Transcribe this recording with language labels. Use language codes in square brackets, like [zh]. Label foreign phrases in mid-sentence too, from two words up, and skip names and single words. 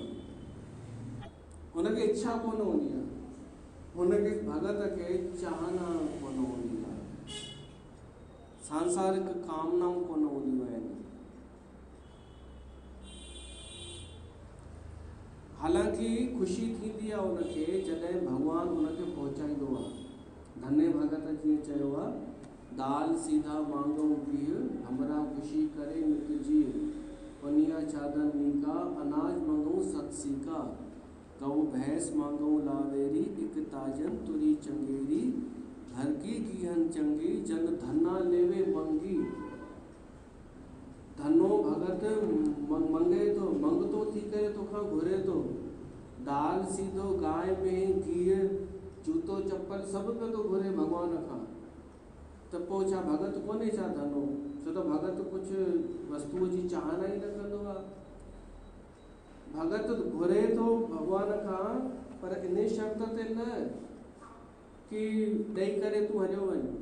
[sd] हुनखे इच्छा कोन हूंदी आहे, हुनखे भगत खे चाहना कोन हूंदी आहे, सांसारिक कामनाऊं कोन हूंदियूं आहिनि। हालांकि ख़ुशी थींदी आहे उनखे जॾहिं भॻवानु उनखे पहुचाईंदो आहे। धन्य भगत जीअं चयो आहे, [hi] दाल सीधा मांगऊं पीउ, हमरा ख़ुशी करे नित जीव, पनिया चादर नीका, अनाज मांगऊं सतसीका, गऊ भैंस मांगऊं लावेरी, एक ताजन तुरी चंगेरी, घर की कीहन चंगी, जन धना लेवे मंगी। [sd] धनो भगत मंगे तो, मंगतो थी करे तोखां घुरे तो, दाल सीधो गाय में घी, जूतो चप्पल सभु पियो थो घुरे भॻवान खां। त पोइ छा भगत कोन्हे छा धनो? छो त भगत कुझु वस्तुअ जी चाहना ई न कंदो आहे। भगत घुरे थो भॻवान खां, पर इन शर्त ते न कि ॾेई करे तूं हलियो वञ।